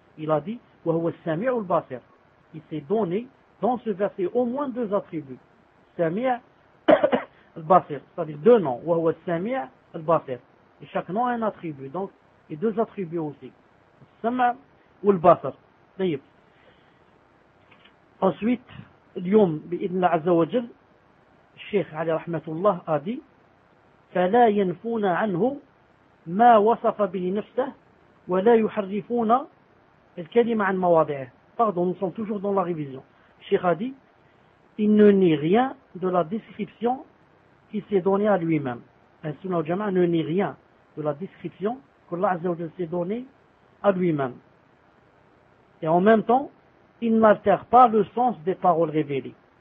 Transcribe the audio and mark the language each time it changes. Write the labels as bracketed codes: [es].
[fr] Il a dit, wa huwa sami'ul basir. Il s'est donné, dans ce verset, au moins deux attributs. Sami'a al-Basir, c'est-à-dire deux noms, wa huwa as-sami' al-Basir. Et chaque nom a un attribut, donc, et deux attributs aussi. Sam' ou al-Basir. D'ailleurs. Ensuite, l'yom, bi'idn la'azza wa jal, Cheikh Ali Rahmatullah a dit, [ar] فَلَا يَنْفُونَ عَنْهُ مَا وَصَفَ بِهِ نَفْسَهُ وَلَا يُحَرِّفُونَ الْكَلِمَ عَنْ مَوَاضِعِهِ. [fr] Pardon, nous sommes toujours dans la révision. Cheikh a dit, il ne nie rien de la description qu'il s'est donné à lui-même. Ahl-Sunnah al-Jama'a ne nie rien de la description qu'Allah Azza wa Jalla s'est donné à lui-même. Et en même temps, il n'altère pas le sens des paroles révélées.